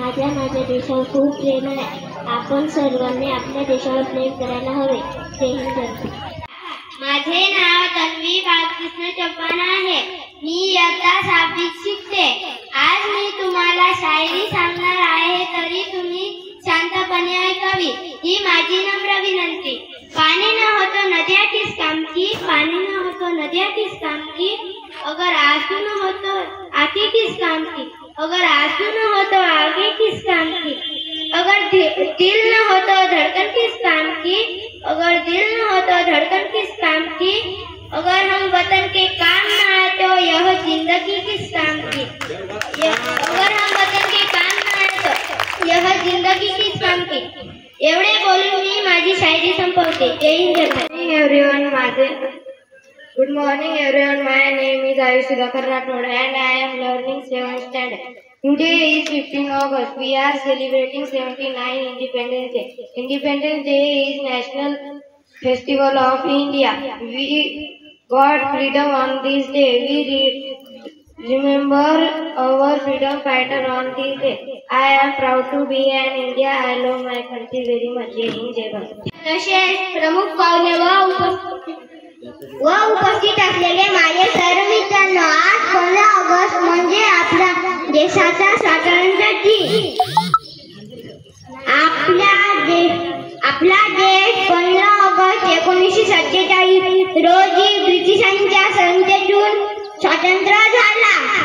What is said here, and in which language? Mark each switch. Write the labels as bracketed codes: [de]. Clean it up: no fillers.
[mr] माझ्या देशावर खूप प्रेम आहे. आपण सर्वांनी आपल्या देशावर प्रेम करायला हवे. जय हिंद. माझे नाव तन्वी बालकृष्ण चव्हाण आहे. मी इयत्ता 6वीत शिकते. आज मी तुम्हाला शायरी सांगणार आहे, तरी तुम्ही शांतपणे ऐकावी ही माझी नम्र विनंती. [hi] पानी न हो तो नदियाँ किस काम की, पानी न हो तो नदियाँ किस काम की, अगर आंसू न हो तो आंखें किस काम की, अगर आंसू न हो तो आगे किस काम की, अगर दिल न हो तो धड़कन किस काम की, अगर दिल न हो तो धड़कन किस काम की, अगर हम वतन के काम न आए तो यह जिंदगी किस काम की, अगर हम वतन के काम न आए तो यह जिंदगी किस काम की. [mr] एवढे बोलून मी माझी शायरी संपवते. [en] Jai Hind. Everyone. Good morning everyone. My name is Ayush Sudhakar Rathod and I am learning 7th standard. Today is 15 August. We are celebrating 79 Independence Day. Independence Day is national festival of India. We got freedom on this day. We remember our freedom fighter on this day. I am proud to be an India. I love my country very much. [mr] जय हिंद, जय भारत. तसेच प्रमुख पाहुणे व उपस्थित असलेले माझे सर्व मित्रांनो, आज 15 ऑगस्ट म्हणजे आपल्या देशाचा स्वातंत्र्य दिन. आपला देश 15 ऑगस्ट 1947 रोजी ब्रिटिशांच्या सत्तेतून स्वतंत्र झाला.